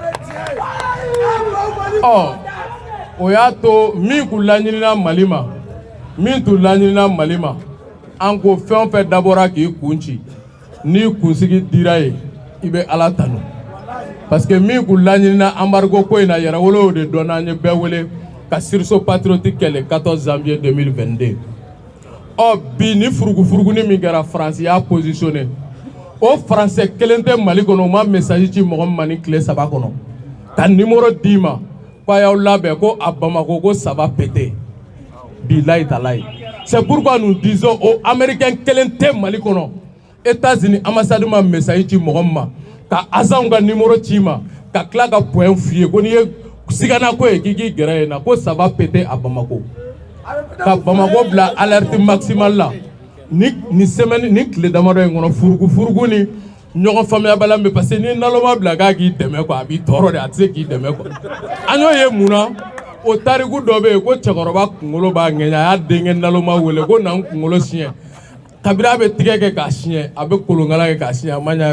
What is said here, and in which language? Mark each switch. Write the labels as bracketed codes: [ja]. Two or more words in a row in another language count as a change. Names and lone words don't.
[bm] O y'a to min kun laɲinina Mali ma min tun laɲinina Mali ma an ko fɛn o fɛn dabɔra k'i kun ci n'i kunsigi dira ye i bɛ Ala tanu [fr] parce que [bm] min kun laɲinina embargo ko in na Yɛrɛwolo y'o de dɔn n'an ye bɛɛ wele ka [fr] sursaut patriotique [bm] kɛ [fr] le 14 janvier 2022 [bm] bi ni furugufurugunin min kɛra France y'a positionné o français kelen tɛ Mali kɔnɔ o ma message ci mɔgɔ min ma ni tile 3 kɔnɔ ka numéro d'i ma ko a y'aw labɛn ko [fr] à Bamako [bm] ko [fr] ça va péter [ar] bilayi talayi [fr] c'est pourquoi nous disons aux Américains [bm] kelen tɛ Mali kɔnɔ États-Unis ambassade ma message ci mɔgɔ min ma ka agent ka numéro ci ma ka tila ka point f'i ye ko n'i ye sigana ko ye k'i k'i gɛrɛ yen na ko [fr] ça va péter à Bamako [bm] ka Bamako bila [fr] alerte maximale [bm] la ni semaine ni tile damadɔ in kɔnɔ furugu ni ɲɔgɔn faamuyabaliya bɛ [fr] parce que [bm] ni naloma bila k'a k'i dɛmɛ quoi a b'i tɔɔrɔ de a tɛ se k'i dɛmɛ quoi an y'o ye mun na o tariku dɔ bɛ yen ko cɛkɔrɔba kunkolo b'a ŋɛɲɛ a y'a denkɛ naloma wele ko na n kunkolo siɲɛ kabini a bɛ tigɛ kɛ k'a siɲɛ a bɛ kolonkala kɛ k'a siɲɛ a ma ɲɛ a ye